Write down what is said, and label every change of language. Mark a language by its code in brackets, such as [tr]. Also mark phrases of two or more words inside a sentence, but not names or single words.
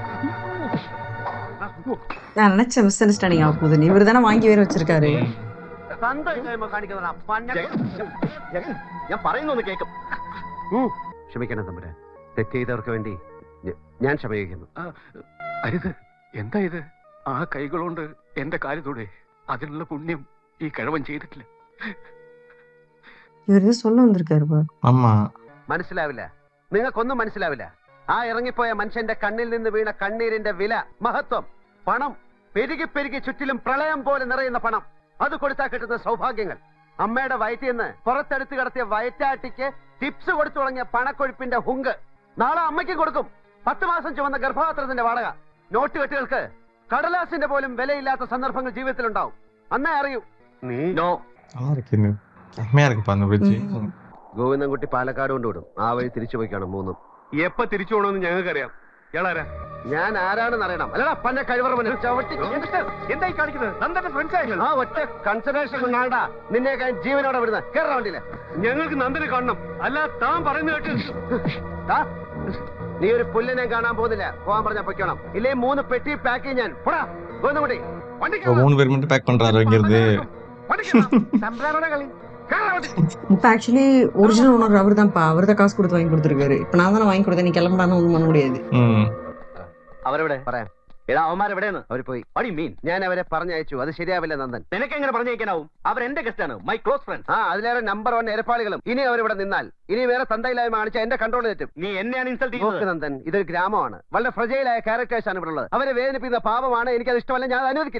[ta] நான் நினைச்ச மிஸ் அண்டர்ஸ்டாண்டிங் ஆக போகுது. இவரு தானே வாங்கி வேற வச்சிருக்காரு. [ml] കാണിക്കുന്നതാ ഞാൻ പറയുന്നൊന്ന് കേൾക്കും. ക്ഷമിക്കണം തമ്പുരാൻ, തെറ്റ് ചെയ്തവർക്ക് വേണ്ടി ഞാൻ ക്ഷമയിക്കുന്നു. അരുത്. എന്താ ഇത്? ആ കൈകളുകൊണ്ട് എന്റെ കാലിലൂടെ അതിനുള്ള പുണ്യം ഈ കിഴവൻ ചെയ്തിട്ടില്ല. [ta] இவரு சொல்ல வந்திருக்காரு பாரு. ஆமா. [ml] മനസ്സിലാവില്ല, നിങ്ങൾക്കൊന്നും മനസ്സിലാവില്ല. ആ ഇറങ്ങിപ്പോയ മനുഷ്യന്റെ കണ്ണിൽ നിന്ന് വീണ കണ്ണീരിന്റെ വില, മഹത്വം, പണം, പെരുകി പെരുകി ചുറ്റിലും പ്രളയം പോലെ നിറയുന്ന പണം, അത് കൊടുത്താൽ കിട്ടുന്ന സൗഭാഗ്യങ്ങൾ, അമ്മയുടെ വയറ്റിൽ നിന്ന് പുറത്തെടുത്ത് കിടത്തിയ വയറ്റാട്ടിക്ക് ടിപ്സ് കൊടുത്തു തുടങ്ങിയ പണക്കൊഴുപ്പിന്റെ ഹുങ്ക്, നാളെ അമ്മയ്ക്ക് കൊടുക്കും 10 മാസം ചുമന്ന ഗർഭപാത്രത്തിന്റെ വാടക. നോട്ട് കെട്ടുകൾക്ക് കടലാസിന്റെ പോലും വിലയില്ലാത്ത സന്ദർഭങ്ങൾ ജീവിതത്തിലുണ്ടാവും. അന്നേ അറിയൂ. നീ [ta] நல்லா இருக்கு. செம்மையா இருக்குப்பா அந்த bridge. [ml] ഗോവിന്ദൻകുട്ടി പാലക്കാട് കൊണ്ടുവിടും. ആ വഴി തിരിച്ചു പോയിക്കാണ് മൂന്നും. എപ്പ തിരിച്ചു പോകണമെന്ന് ഞങ്ങൾക്കറിയാം. ഇയാളാരാ? ഞാൻ ആരാണെന്ന് അറിയണം. അല്ലടാ പന്നെ കഴിവറ ചവിട്ടി എന്തായി കാണിക്കുന്നത്? നന്ദന്റെ ഫ്രണ്ട്സ് ആയിരുന്നു. ആ ഒറ്റ കൺസിഡറേഷൻ കൊണ്ടാണ്ടാ നിന്നെ ജീവനോടെ വിടുന്നത്. കേരള വണ്ടിയില് ഞങ്ങൾക്ക് നന്ദനെ കാണണം. അല്ല താൻ പറയുന്നത് കേട്ട് നീ ഒരു പുല്ലിനെ കാണാൻ പോകുന്നില്ല. പോകാൻ പറഞ്ഞാ പൊയ്ക്കണം. ഇല്ലേ 3 പെട്ടി പാക്ക് ചെയ്യും ഞാൻ. പോടാ ഗോവിന്ദൻകുട്ടി. [ta] இப்போ 3 பேர் மட்டும் பேக் பண்றாரு இங்கிருந்து. இப்ப [en] actually original owner [ta] அவர் தான்ப்பா. அவர் தான் காசு கொடுத்து வாங்கி கொடுத்துருக்காரு. இப்ப நான் தானே வாங்கி கொடுத்தேன். நீ கிளம்புடான்னு ஒண்ணும் பண்ண முடியாது. [ml] അവരെവിടെ? പറയാം. എടാ അവന്മാരെവിടെയെന്ന്? അവർ പോയി. [en] What do you mean? [ml] ഞാൻ അവരെ പറഞ്ഞയച്ചു. അത് ശരിയാവില്ല നന്ദൻ. നിനക്ക് എങ്ങനെ പറഞ്ഞേക്കാനാവും? അവർ എന്റെ ഗസ്റ്റ് ആണ്, [en] my close friends. [ml] ആ അതിലേറെ നമ്പർ 1 എരപ്പാളികളും. ഇനി അവരിവിടെ നിന്നാൽ ഇനി വേറെ തന്തയില്ലായ്മ കാണിച്ച എന്റെ കൺട്രോൾ തെറ്റും. നീ എന്നെയാണ് ഇൻസൾട്ട് നോക്ക് ചെയ്യുന്നത്. നന്ദൻ, ഇതൊരു ഗ്രാമമാണ്. വളരെ ഫ്രജൈലായ ക്യാരക്ടേഴ്സ് ആണ് ഇവിടെ ഉള്ളത്. അവരെ വേദനിപ്പിക്കുന്ന പാപമാണ്. എനിക്കത് ഇഷ്ടമല്ല. ഞാൻ അനുവദിക്കില്ല.